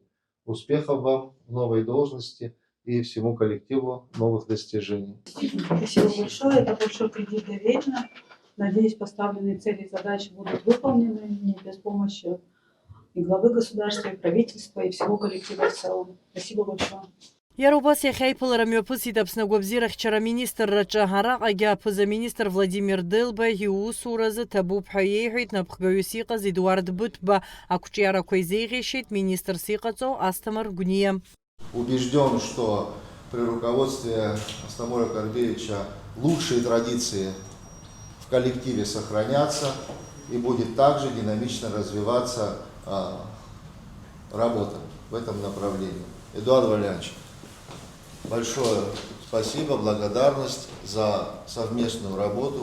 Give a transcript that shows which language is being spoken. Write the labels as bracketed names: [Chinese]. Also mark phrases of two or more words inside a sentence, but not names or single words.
[Russian] Успехов вам в новой должности и всему коллективу новых достижений. Спасибо большое. Это большой кредит доверия. Надеюсь, поставленные цели и задачи будут выполнены не без помощи и главы государства, и правительства, и всего коллектива в целом. Спасибо большое. [Abkhazian] Иара убас иахьа аиԥылара мҩаԥысит Аԥсны агәабзиарахьчара аминистрраҿы. Араҟагьы аԥыза-министр Владимир Дылба иусуразы ҭабуп ҳәа иеиҳәеит напхгаҩыс иҟаз Едуард Бытба. Ақәҿиарақәа изеиӷьишьеит министрс иҟаҵоу Асҭамыр Гәниа. [Russian] Убежден, что при руководстве Астамура Карбеевича лучшие традиции в коллективе сохранятся и будет также динамично развиваться работа в этом направлении. Эдуард Валерьянович, большое спасибо, благодарность за совместную работу.